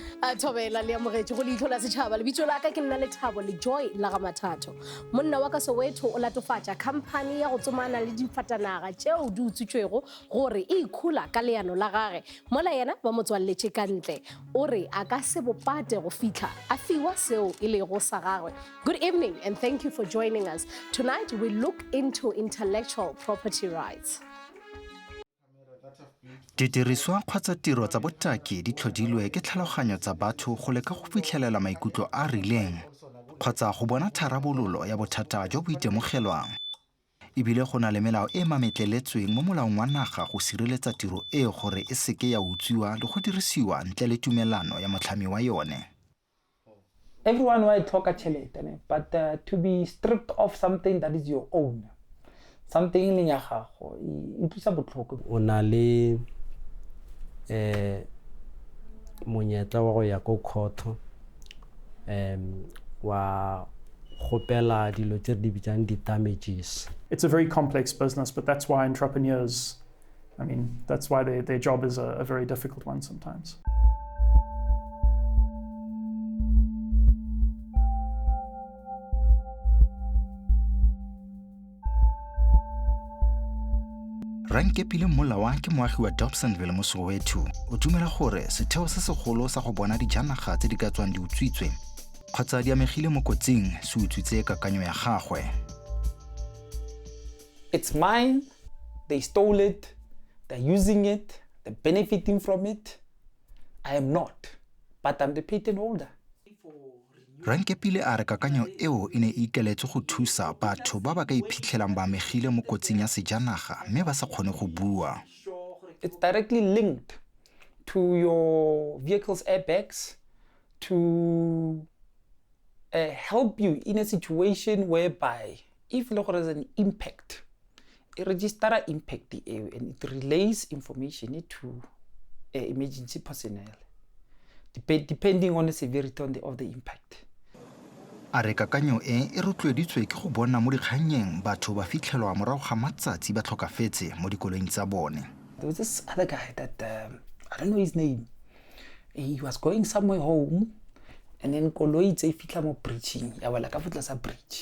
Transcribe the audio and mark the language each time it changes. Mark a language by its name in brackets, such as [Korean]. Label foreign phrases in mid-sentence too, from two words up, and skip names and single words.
[Northern Sotho] thobela le amogetše go Leihlo la Sechaba lebitso la ka ke nna Lethabo le Joy la ga Mathato monna wa ka Soweto o latofatša khamphane ya go tsomana le difatanaga tšeo di utswitšwego gore e ikhula ka leano la gage mola yena ba mo tswalletše ka ntle o re a ka se bopate go fitlha a fiwa seo e lego sa gagwe. [English] Good evening and thank you for joining us. Tonight we look into intellectual property rights. [Tswana] Didiriswa kgotsa tiro tsa botaki di tlhodilwe ke tlhaloganyo tsa batho go leka go fitlhelela maikutlo a rileng kgotsa go bona tharabololo ya bothata jo bo itemogelwang. Ebile go na le melao e mametleletsweng mo molaong wa naga go sireletsa tiro e gore e seke ya utswiwa le go dirisiwa ntle le tumelano ya motlhami wa yone. [English] Everyone might talk a chelete, but to be stripped of something that is your own, something in [Tswana] ya gago e thusa botlhoko. O na le monyetla wa go ya ko khotho wa gopela dilo tse di bitsang di-damages. [English] It's a very complex business, but that's why entrepreneurs, that's why their job is a very difficult one sometimes. [Tswana] Rankepile Molawa ke moagi wa Dobsonville mo Soweto o dumela gore setheo se segolo sa go bona dijanaga tse di ka tswang di utswitswe kgotsa di amegile mo kotsing se utswitse kakanyo ya gagwe. [English] It's mine, they stole it, they're using it, they're benefiting from it. I am not, but I'm the patent holder. [Tswana] Rankepile a re kakanyo eo e ne e ikeletse go thusa batho ba ba ka iphitlhelang ba amegile mo kotsing ya sejanaga mme ba sa kgone go bua. [English] It's directly linked to your vehicle's airbags to help you in a situation whereby if there is an impact, it registers impact and it relays information to emergency personnel, depending on the severity of the impact. [Tswana] A re kakanyo e rotloeditswe ke go bona mo dikganyeng batho ba fitlhelwa morago ga matsatsi ba tlhokafetse mo dikoloing tsa bone. [English] There was this other guy that I don't know his name. He was going somewhere home and then [Tswana] koloi tse fitla mo bridging ya wela ka fotla sa bridge.